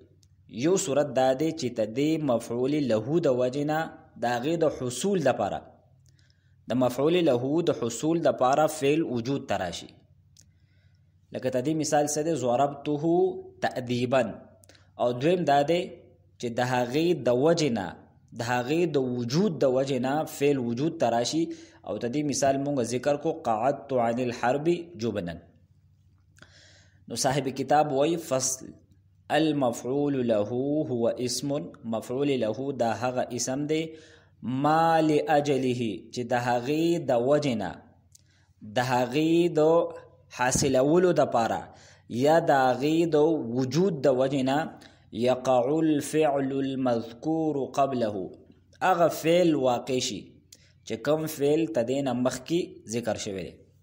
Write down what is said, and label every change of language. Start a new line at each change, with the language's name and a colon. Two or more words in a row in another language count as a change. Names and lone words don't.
Pashto: یو صورت دا دی چې ته د مفعول له د وجې نه د هغې د حصول دپاره د مفعول له د حصول دپاره فعل وجود ته راشي. لکه ته دې مثال څه دی؟
Arabic: ضربته تأدیبا.
Pashto: او دویم دا دی چې د هغې د وجې نه د هغې د وجود د وجې نه فعل وجود ته راشي. او ته دې مثال مونږ ذکر کو
Arabic: قعدت عن الحرب جبنا.
Pashto: نو صاحب کتاب وی
Arabic: فصل المفعول له هو اسم،
Pashto: مفعول له دا هغه اسم دی
Arabic: ما لأجله
Pashto: چې د هغې د وجې نه د هغې د حاصلولو دپاره یا د هغې د وجود د وجې نه
Arabic: یقع الفعل المذکور قبله
Pashto: هغه فعل واقع شي چې کوم فعل ته دې نه مخکې ذکر شوی دی.